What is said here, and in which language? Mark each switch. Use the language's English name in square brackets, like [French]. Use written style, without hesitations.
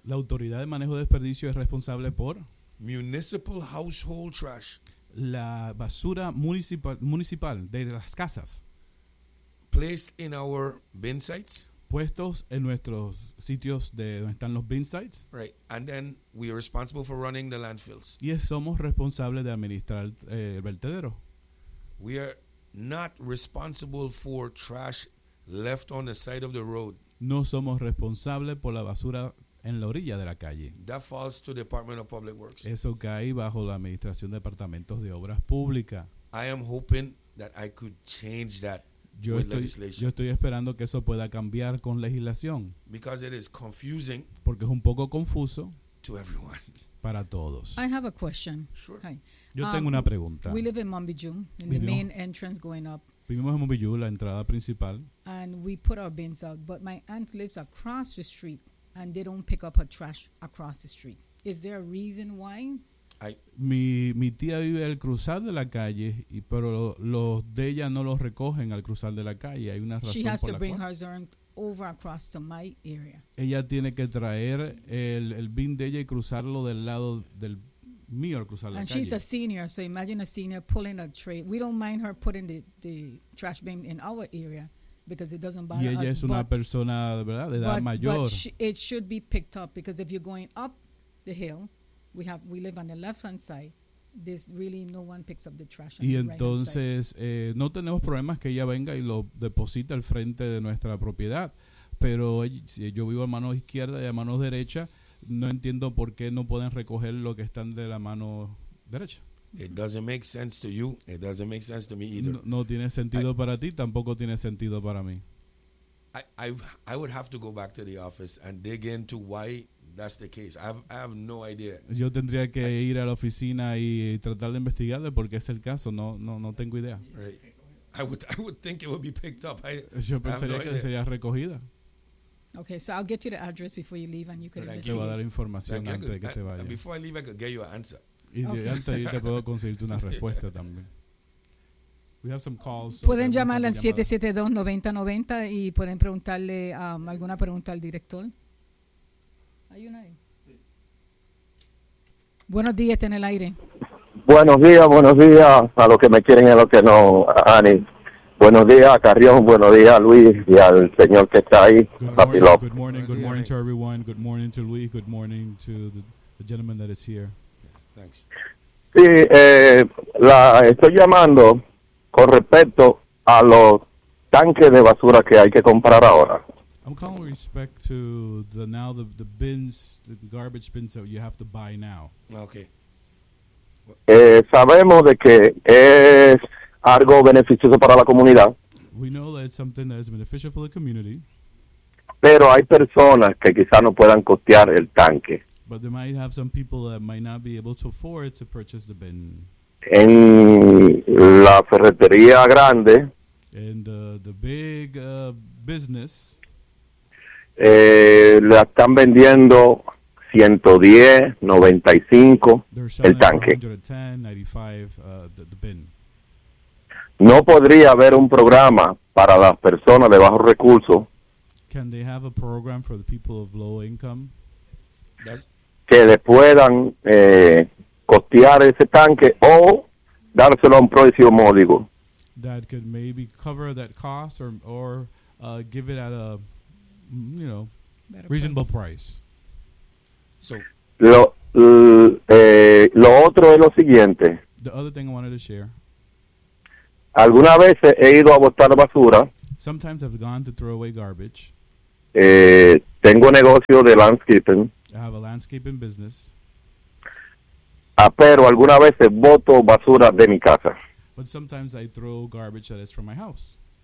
[Spanish] La autoridad de manejo de desperdicio es responsable por. [English] Municipal household trash. [Spanish] La basura municipal de las casas. [English] Placed in our bin sites. [Spanish] Puestos en nuestros sitios de donde están los bin sites. [English] Right. And then we are responsible for running the landfills. [Spanish] Y somos responsables de administrar el vertedero. [English] We are not responsible for trash left on the side of the road. [Spanish] No somos responsables por la basura en la orilla de la calle. [English] That falls to the Department of Public Works. [Spanish] Eso cae bajo la administración de departamentos de obras públicas. [English] I am hoping that I could change that legislation. [Spanish] Yo estoy esperando que eso pueda cambiar con legislación. [English] Because it is confusing. [Spanish] Porque es un poco confuso. [English] To everyone. [Spanish] Para todos. [English] I have a question. Sure. Hi. [Spanish] Yo tengo una pregunta. [English] We live in Mombiju, the main entrance going up. [Spanish] Vivimos en Mombiju, la entrada principal. [English] And we put our bins out, but my aunt lives across the street, and they don't pick up her trash across the street. Is there a reason why? [Spanish] Mi tía vive al cruzar de la calle, pero los de ella no los recogen al cruzar de la calle. Hay una razón por la cual. [English] She has to bring hers over across to my area. [Spanish] Ella tiene que traer el bin de ella y cruzarlo del lado del mío, cruzar la [English] and [Spanish] calle. [English] She's a senior, so imagine a senior pulling a tray. We don't mind her putting the trash bin in our area because it doesn't bother us. [Spanish] Y ella [English] us, [Spanish] es una persona, ¿verdad? De edad mayor. [English] But it should be picked up because if you're going up the hill, we live on the left-hand side, there's really no one picks up the trash on [Spanish] y entonces, [English] the right-hand side. [Spanish] No tenemos problemas que ella venga y lo deposite al frente de nuestra propiedad, pero si yo vivo a mano izquierda y a mano derecha, no entiendo por qué no pueden recoger lo que están de la mano derecha. [English] It doesn't make sense to you. It doesn't make sense to me either. [Spanish] No tiene sentido para ti, tampoco tiene sentido para mí. [English] I would have to go back to the office and dig into why that's the case. I have no idea. [Spanish] Yo tendría que ir a la oficina y tratar de investigarle porque es el caso. No tengo idea. [English] Right. I would think it would be picked up. [Spanish] Yo pensaría que sería recogida. [English] Okay, so I'll get you the address before you leave and you can listen. [Spanish] Le voy a dar información antes de que te vayas. [English] Before I leave, I could get you an answer. [Spanish] Y okay. Antes de irte puedo conseguirte una respuesta también. [English] We have some calls. [Spanish] Pueden llamar al 772-9090 y pueden preguntarle alguna pregunta al director. ¿Hay una ahí? Sí. Buenos días, en el aire. Buenos días a los que me quieren y a los que no, Ani. Buenos días, Carrión. Buenos días, Luis, y al señor que está ahí, Papi López. [English] Good morning to everyone. Good morning to Luis. Good morning to the gentleman that is here. Thanks. [Spanish] Sí, la estoy llamando con respecto a los tanques de basura que hay que comprar ahora. [English] I'm calling with respect to the bins, the garbage bins that you have to buy now. Okay. [Spanish] Sabemos de que es algo beneficioso para la comunidad. [English] We know that it's something that is beneficial for the community. [Spanish] Pero hay personas que quizás no puedan costear el tanque. [English] But there might have some people that might not be able to afford to purchase the bin. [Spanish] En la ferretería grande. [English] In the big business. [Spanish] La están vendiendo 110, 95 el tanque. [English] 110, 95, the bin. [Spanish] No podría haber un programa para las personas de bajos recursos. [English] Can they have a program for the people of low income? [Spanish] Que le puedan costear ese tanque o dárselo a un precio módico. [English] That could maybe cover that cost or give it at a, you know, reasonable price. So [Spanish] lo otro es lo siguiente. [English] The other thing I wanted to share. [Spanish] Algunas veces he ido a botar basura. [English] Sometimes I've gone to throw away garbage. [Spanish] Tengo negocio de landscaping. [English] I have a landscaping business. [Spanish] Pero algunas veces boto basura de mi casa. [English] But sometimes I throw garbage that is from my house.